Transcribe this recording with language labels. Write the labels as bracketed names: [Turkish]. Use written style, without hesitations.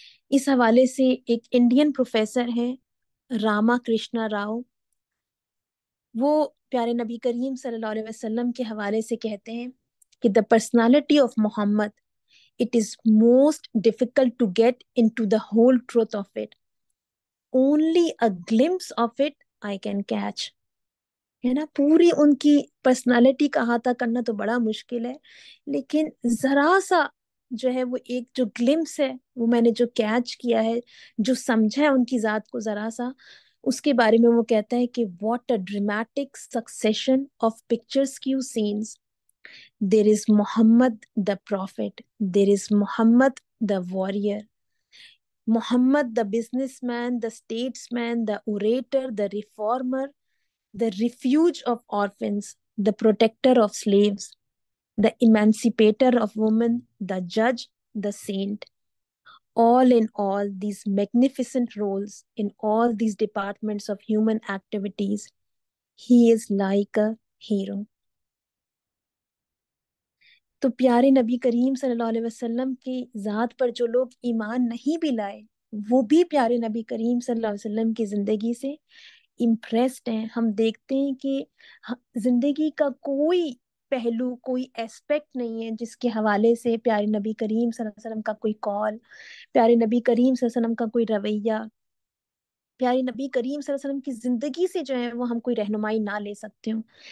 [Urdu] اس حوالے سے ایک انڈین پروفیسر ہیں راما کرشنا راؤ، وہ پیارے نبی کریم صلی اللہ علیہ وسلم کے حوالے سے کہتے ہیں کہ [English] the personality of Muhammad, it is most difficult to get into the whole truth of it. Only a glimpse of it I can catch. [Urdu] ہے نا. پوری ان کی پرسنالٹی کا احاطہ کرنا تو بڑا مشکل ہے، لیکن ذرا سا جو ہے وہ ایک جو گلمس ہے وہ میں نے جو کیچ کیا ہے، جو سمجھا ہے ان کی ذات کو ذرا سا، اس کے بارے میں وہ کہتا ہے کہ [English] What a dramatic succession of picturesque scenes. There is Muhammad the prophet, there is Muhammad the warrior, Muhammad the businessman, the statesman, the orator, the reformer, the refuge of orphans, the protector of slaves, the emancipator of women, the judge, the saint. All in all, these magnificent roles in all these departments of human activities, he is like a hero. [Urdu] تو پیارے نبی کریم صلی اللہ علیہ وسلم کی ذات پر جو لوگ ایمان نہیں بھی لائے، وہ بھی پیارے نبی کریم صلی اللہ علیہ وسلم کی زندگی سے امپریسڈ ہیں. ہم دیکھتے ہیں کہ زندگی کا کوئی پہلو، کوئی ایسپیکٹ نہیں ہے جس کے حوالے سے پیارے نبی کریم صلی اللہ علیہ وسلم کا کوئی کال، پیارے نبی کریم صلی اللہ علیہ وسلم کا کوئی رویہ، پیارے نبی کریم صلی اللہ علیہ وسلم کی زندگی سے جو ہے وہ ہم کوئی رہنمائی نہ لے سکتے ہوں.